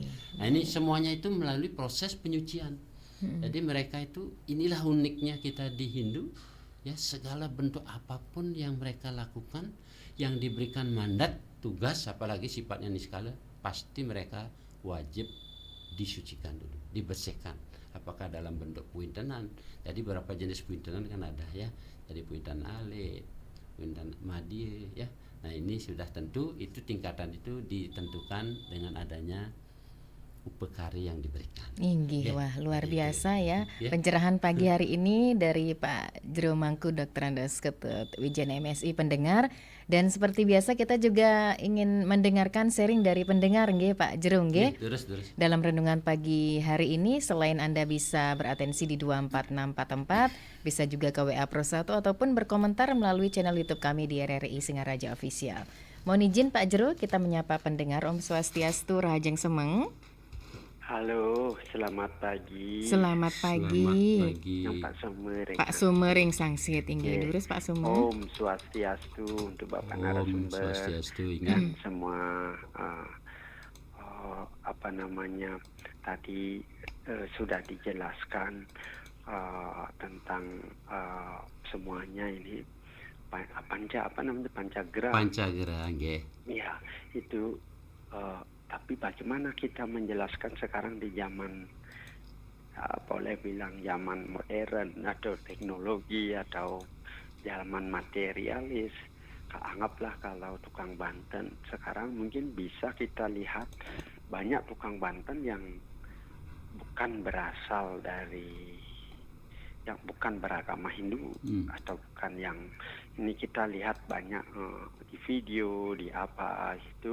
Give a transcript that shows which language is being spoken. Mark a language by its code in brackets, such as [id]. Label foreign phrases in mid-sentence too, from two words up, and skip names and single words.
[id] Nah, ini semuanya itu melalui proses penyucian. Jadi mereka itu, inilah uniknya kita di Hindu, ya, segala bentuk apapun yang mereka lakukan, yang diberikan mandat, tugas, apalagi sifatnya niskala, pasti mereka wajib disucikan dulu, dibersihkan. Apakah dalam bentuk puintenan? Jadi beberapa jenis puintenan kan ada, ya. Jadi puinten alit, puinten madie, ya. Nah, ini sudah tentu itu tingkatan itu ditentukan dengan adanya upekari yang diberikan. Inggih, wah luar biasa ya. Ya. Pencerahan pagi hari ini dari Pak Jero Mangku Dr. Andes Ketut Wijen MSI pendengar, dan seperti biasa kita juga ingin mendengarkan sharing dari pendengar nggih Pak Jero nggih. Terus. Dalam renungan pagi hari ini, selain Anda bisa beratensi di 24444, bisa juga ke WA Pro 1 ataupun berkomentar melalui channel YouTube kami di RRI Singaraja Official. Mohon izin Pak Jero, kita menyapa pendengar. [ban] Om Swastiastu, Rahajeng Semeng. [id] Halo, selamat pagi. Selamat pagi. Yang Pak Sumering. [ban] Pak Sumering sangsit inggih lurus Pak Sumering. [id] Om Swastiastu untuk Bapak [ban] Om [id] narasumber [ban] Swastiastu [id] dan semua tadi sudah dijelaskan tentang semuanya ini Pancagra. Pancagra nggih. Ya, itu tapi bagaimana kita menjelaskan sekarang di zaman boleh bilang zaman modern atau teknologi atau zaman materialis. Anggaplah kalau tukang Banten sekarang mungkin bisa kita lihat banyak tukang Banten yang bukan berasal dari, yang bukan beragama Hindu atau bukan yang ini kita lihat banyak di video di apa itu.